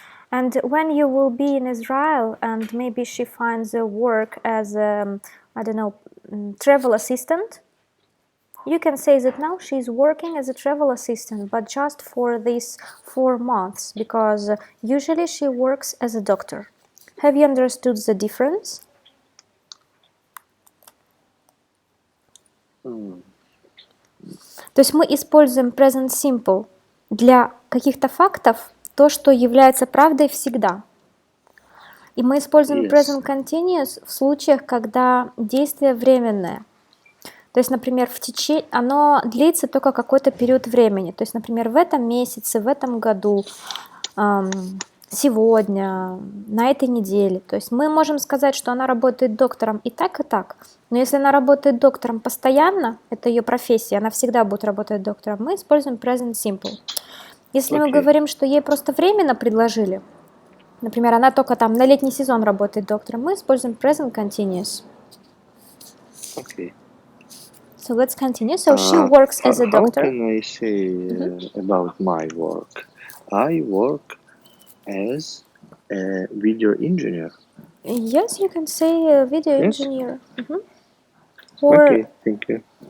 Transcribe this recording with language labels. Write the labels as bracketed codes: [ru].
[en] And when you will be in Israel and maybe she finds a work as I don't know, travel assistant, you can say that now she's working as a travel assistant, but just for these 4 months, because usually she works as a doctor. Have you understood the difference? [ru] То есть мы используем present simple для каких-то фактов, то, что является правдой всегда. И мы используем present continuous в случаях, когда действие временное. То есть, например, оно длится только какой-то период времени. То есть, например, в этом месяце, в этом году, сегодня, на этой неделе. То есть мы можем сказать, что она работает доктором и так, и так. Но если она работает доктором постоянно, это ее профессия, она всегда будет работать доктором, мы используем present simple. Если мы говорим, что ей просто временно предложили, например, она только там на летний сезон работает доктором, мы используем present continuous. [en] Okay. So let's continue. So she works as a doctor. How can I say about my work? I work as a video engineer. Yes, you can say a video engineer. Or okay, thank you.